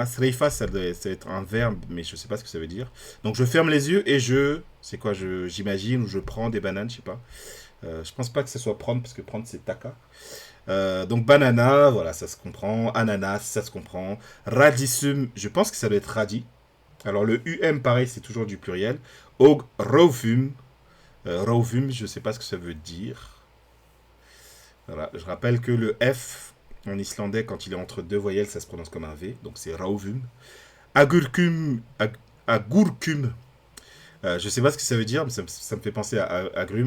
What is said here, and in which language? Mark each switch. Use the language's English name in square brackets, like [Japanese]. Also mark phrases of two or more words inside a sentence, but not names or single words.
[French] Threifa, ça doit être un verbe, mais je sais pas ce que ça veut dire. Donc je ferme les yeux et c'est quoi, j'imagine, ou je prends des bananes, je sais pas. Je pense pas que ce soit prendre, parce que prendre c'est taka. Donc banana, voilà, ça se comprend. Ananas, ça se comprend. Radisum, je pense que ça doit être radis. Alors le pareil, c'est toujours du pluriel. [Icelandic] Og rofum. [French] Rofum, je sais pas ce que ça veut dire. Voilà, je rappelle que le F en islandais, quand il est entre deux voyelles, ça se prononce comme un V, donc c'est rauvum. Agurkum, je sais pas ce que ça veut dire, mais ça me fait penser à agrumes.